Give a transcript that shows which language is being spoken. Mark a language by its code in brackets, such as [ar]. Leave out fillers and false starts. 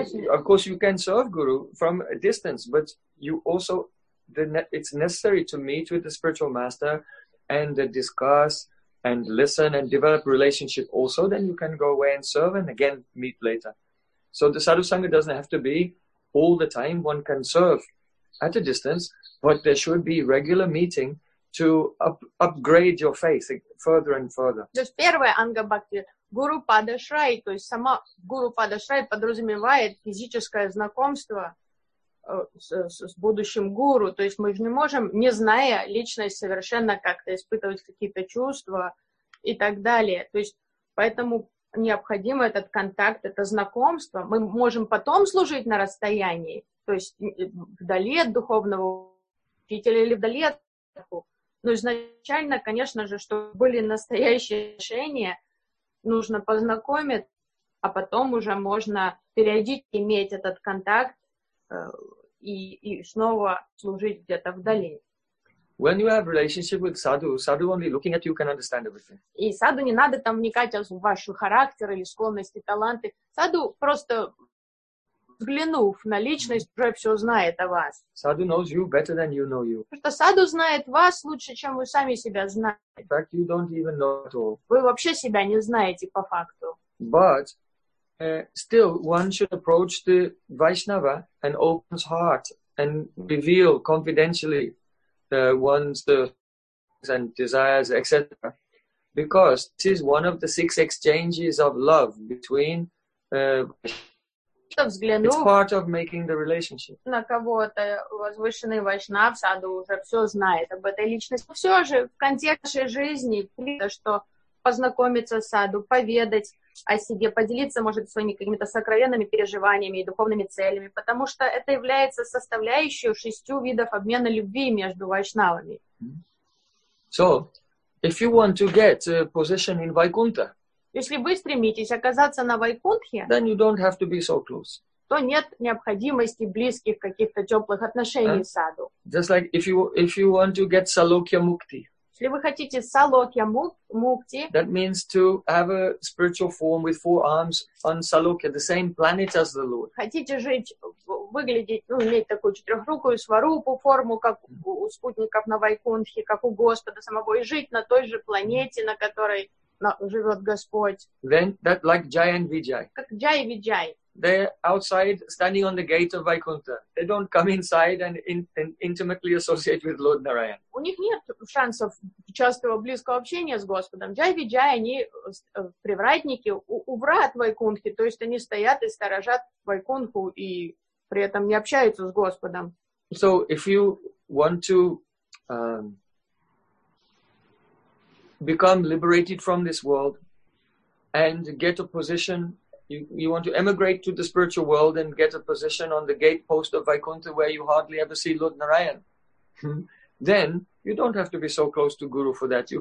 [en] Of course, you can serve Guru from a distance, but you also, it's necessary to meet with the spiritual master and discuss and listen and develop relationship also. Then you can go away and serve and again meet later. So the sadhu sangha doesn't have to be all the time. One can serve at a distance, but there should be regular meeting to upgrade your faith further and further. [ru] То есть первое анга бхакти гуру падашрай, то есть сама гуру падашрай подразумевает физическое знакомство с будущим гуру. То есть мы же не можем, не зная личность, совершенно как-то испытывать какие-то чувства и так далее. То есть поэтому необходим этот контакт, это знакомство. Мы можем потом служить на расстоянии, то есть вдали от духовного учителя или вдали от духовного. Но изначально, конечно же, чтобы были настоящие отношения, нужно познакомиться, а потом уже можно периодически иметь этот контакт и снова служить где-то вдали. [en] When you have relationship with sadhu, sadhu only looking at you can understand everything. [ru] И sadhu не надо там вникать в ваш характер или склонности, таланты. Sadhu просто взглянув на личность, уже все знает о вас. [en] Sadhu knows you better than you know you. [ru] Потому что sadhu знает вас лучше, чем вы сами себя знаете. [en] In fact, you don't even know at all. [ru] Вы вообще себя не знаете по факту. [en] But still, one should approach the Vaishnava and open his heart and reveal confidentially one's thoughts and desires, etc. Because this is one of the six exchanges of love between. [ru] Взглянув, [en] it's part of making the relationship. [ru] На кого-то возвышенный вайшнав саду уже все знает об этой личности. Но все же в контексте жизни это что познакомиться с саду, поведать о себе, поделиться, может, своими какими-то сокровенными переживаниями и духовными целями, потому что это является составляющей шестью видов обмена любви между вайшнавами. [en] So, if you want to get a position in Vaikuntha, [ru] если вы стремитесь оказаться на Вайкунтхе, [en] then you don't have to be so close. [ru] То нет необходимости близких каких-то теплых отношений с саду. [en] Just like if you want to get Salokya Mukti. [ru] Если вы хотите Salokya Mukti, [en] that means to have a spiritual form with four arms on Salokya, the same planet as the Lord. [ru] Хотите жить, выглядеть, ну, иметь такую четырехрукую сварупу форму, как у спутников на Вайкунтхе, как у Господа самого, и жить на той же планете, на которой живет Господь. [en] Then that like Jai and Vijay. [ru] Как Jai и Vijay. [en] They're outside, standing on the gate of Vaikuntha. They don't come inside and intimately associate with Lord Narayan. [ru] У них нет шансов частого близкого общения с Господом. Jai Vijay, они привратники у врат Вайкунтхи, то есть они стоят и сторожат Вайкунтху и при этом не общаются с Господом. [en] So if you want to become liberated from this world and get a position, you want to emigrate to the spiritual world and get a position on the gatepost of Vaikuntha where you hardly ever see Lord Narayan, then you don't have to be so close to Guru for that.